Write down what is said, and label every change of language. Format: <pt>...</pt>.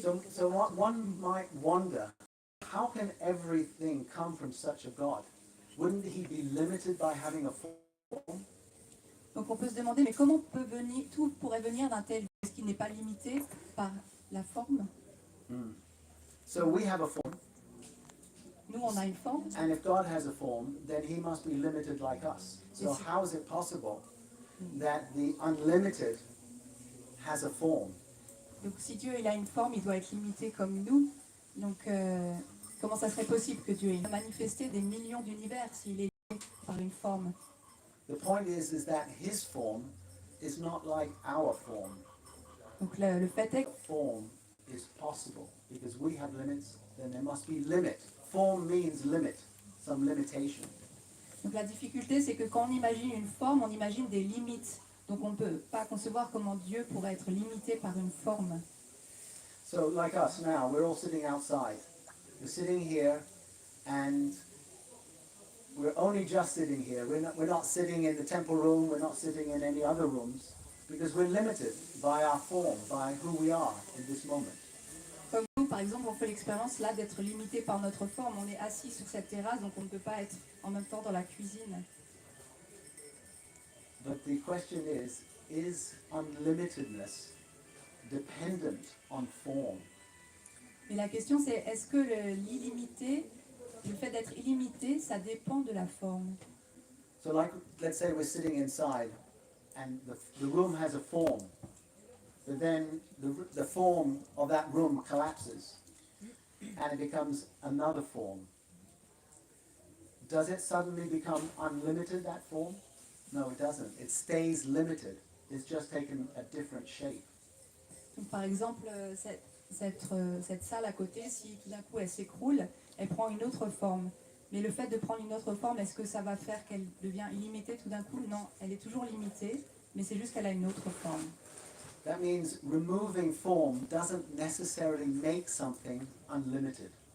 <en>So one might wonder, how can everything come from such a God? Wouldn't he be limited by having a form?</en> <fr>Donc on peut se demander, mais comment tout pourrait venir d'un tel Dieu? Est-ce qu'il n'est pas limité par la forme?</fr> <en>So we have a form.</en> <fr>Nous, on a une forme.</fr> <en>And if God has a form, then he must be limited like us. So how is it possible that the unlimited has a form?</en> <fr>Donc si Dieu il a une forme, il doit être limité comme nous. Donc comment ça serait possible que Dieu ait manifesté des millions d'univers s'il est limité par une forme?</fr> <en>The point is that his form is not like our form.</en> <fr>Donc le fait est que</fr> <en>Form is possible because we have limits, then there must be limit. Form means limit, some limitation.</en> <fr>donc la difficulté, c'est que quand on imagine une forme, on imagine des limites. Donc on ne peut pas concevoir comment Dieu pourrait être limité par une forme.</fr> <en>So like us now, we're all sitting outside. We're sitting here and we're only just sitting here. We're not sitting in the temple room, we're not sitting in any other rooms because we're limited by our form, by who we are in this moment.</en> <fr>Comme nous, par exemple, on fait l'expérience là d'être limité par notre forme. On est assis sur cette terrasse, donc on ne peut pas être en même temps dans la cuisine.</fr> <en>But the question is unlimitedness dependent on form?</en> <fr>Mais la question c'est, est-ce que l'illimité, le fait d'être illimité, ça dépend de la forme?</fr> <en>So like, let's say we're sitting inside and the room has a form, but then the form of that room collapses and it becomes another form. Does it suddenly become unlimited, that form? No, it doesn't. It stays limited. It's just taken a different shape.</en> <fr>Donc, par exemple, cette salle à côté, si tout d'un coup elle s'écroule, elle prend une autre forme. Mais le fait de prendre une autre forme, est-ce que ça va faire qu'elle devient illimitée tout d'un coup? Non, elle est toujours limitée, mais c'est juste qu'elle a une autre forme.</fr> <en>That means removing form doesn't necessarily make something unlimited.</en>